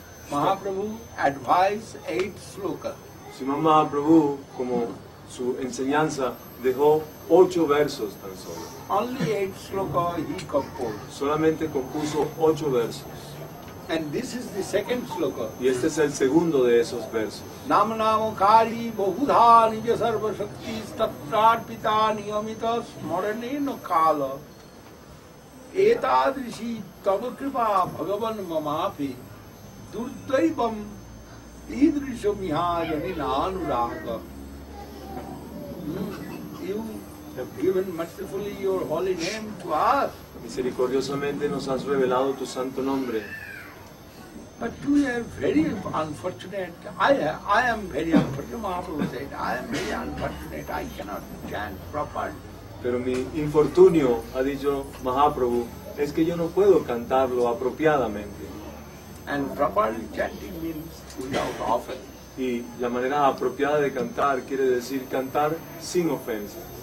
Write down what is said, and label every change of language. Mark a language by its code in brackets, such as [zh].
[en] Mahaprabhu advised 8 sloka. [es] Srimad Mahaprabhu, como su enseñanza, dejó 8 versos tan solo. [en] Only 8 sloka he composed. [es] Solamente compuso 8 versos. [en] And this is the second sloka. [es] Y este es el segundo de esos versos. [sa] Namana Mukari, Bahudha Nija Sarva Sakti, Statrat Pita Niyamita Smarane no Kala. Etadrishi Tavakripa Bhagavan Mamapi. Durdaivam idrisho mihajani anuraga. [en] You have given mercifully your holy name to us. [es] Misericordiosamente nos has revelado tu santo nombre. [en] But we are very unfortunate. I am very unfortunate. Mahaprabhu said, I am very unfortunate. I cannot chant properly. [es] Pero mi infortunio, ha dicho Mahaprabhu, es que yo no puedo cantarlo apropiadamente. [en] And properly chanting means without offense. [es] Y la manera apropiada de cantar quiere decir cantar sin ofensas.